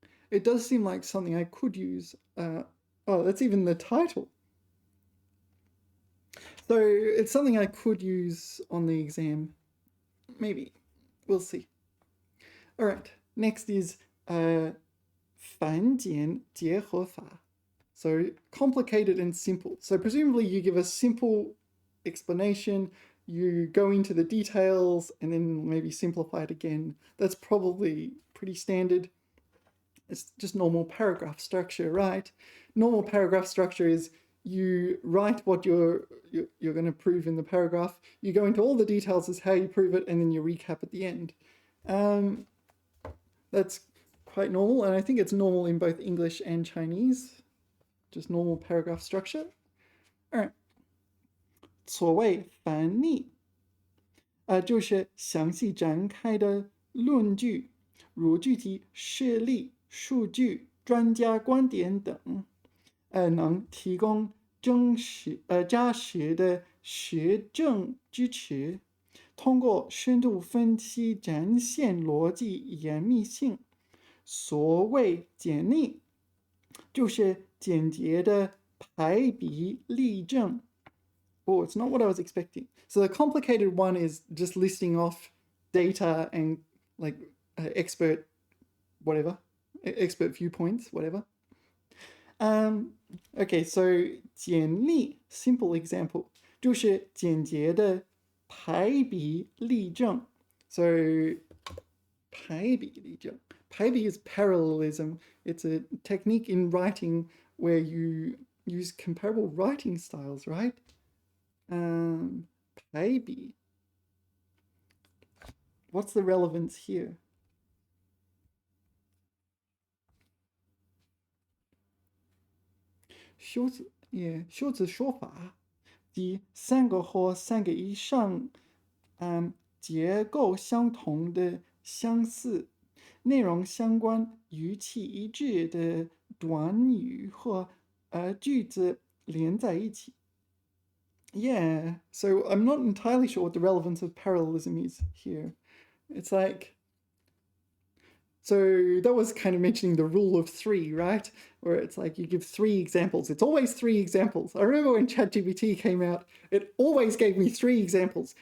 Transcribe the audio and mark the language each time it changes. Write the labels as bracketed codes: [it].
[en] It does seem like something I could use. Oh, that's even the title. So it's something I could use on the exam. Maybe. We'll see. All right. Next is 繁简结合法. So complicated and simple. So presumably you give a simple explanation, you go into the details, and then maybe simplify it again. That's probably pretty standard. It's just normal paragraph structure, right? Normal paragraph structure is you write what you're going to prove in the paragraph, you go into all the details as how you prove it, and then you recap at the end. That's quite normal, and I think it's normal in both English and Chinese. Just normal paragraph structure. All right. [zh] 所谓反例，就是详细展开的论据，如具体事例、数据、专家观点等，能提供扎实的学证支持，通过深度分析展现逻辑严密性。所谓简历，就是简洁的排比例证。 [en] Oh, it's not what I was expecting. So the complicated one is just listing off data and like expert viewpoints, whatever. Okay, so 简历 simple example [zh] 就是简洁的排比例证。 [en] So 排比例证. 排比 is parallelism. It's a technique in writing where you use comparable writing styles, right? [zh] 排比. [en] What's the relevance here? [zh] 修辞说法，即三个或三个以上，结构相同的相似、内容相关、语气一致的短语或句子连在一起。 [en] Yeah, so I'm not entirely sure what the relevance of parallelism is here. It's like, so that was kind of mentioning the rule of three, right? Where it's like you give 3 examples. It's always 3 examples. I remember when ChatGPT came out, it always gave me 3 examples.